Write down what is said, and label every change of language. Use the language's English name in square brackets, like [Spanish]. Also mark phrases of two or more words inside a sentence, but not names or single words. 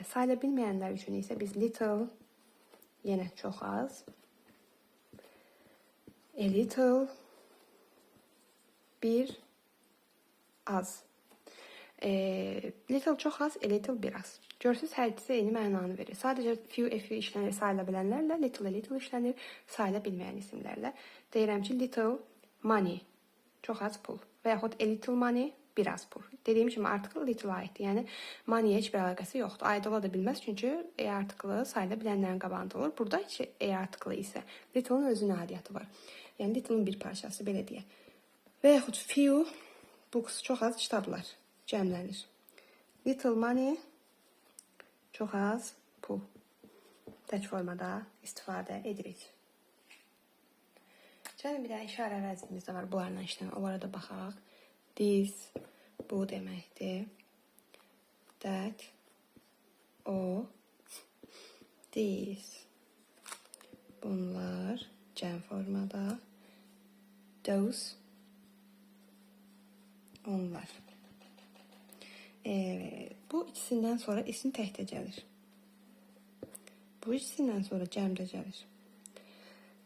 [Azerbaijani] Sayıla bilməyənlər üçün isə biz little, yenə çox az, [English] a little, [Azerbaijani] bir, az. Little çox az, [English] a little [Azerbaijani] biraz. Görsünüz, hər ikisi eyni mənanı verir. Sadəcə [English] few, a few [Azerbaijani] işlənir sayıla bilənlərlə, [English] little, a little [Azerbaijani] işlənir sayıla bilməyən isimlərlə. Deyirəm ki, [English] little money, [Azerbaijani] çox az pul. [English] Və yaxud a little money, [Azerbaijani] biraz pul. Dediyim kimi artıq little aiddir. Yəni, money-yə heç bir əlaqəsi yoxdur. Aid ola da bilməz, çünki e artıqlı sayıla bilənlərin qabağında olur. Burada e artıqlı isə little-ın özünə aidiyyatı var. Yəni, little-ın bir parçası, belə deyək. Və yaxud [English] few books, [Azerbaijani] çox az kitablar cəmlənir. [English] Little money, [Azerbaijani] çox az pul. Tək formada istifadə edirik. Gəlin bir də işarə əvəzliyimiz də var. Bunlarla işlənir. Onlara da baxaq. This, bu deməkdir. That, o, this. Bunlar cəm formada. Those, onlar. Bu ikisindən sonra isim təkdə gəlir. Bu ikisindən sonra cəmdə gəlir.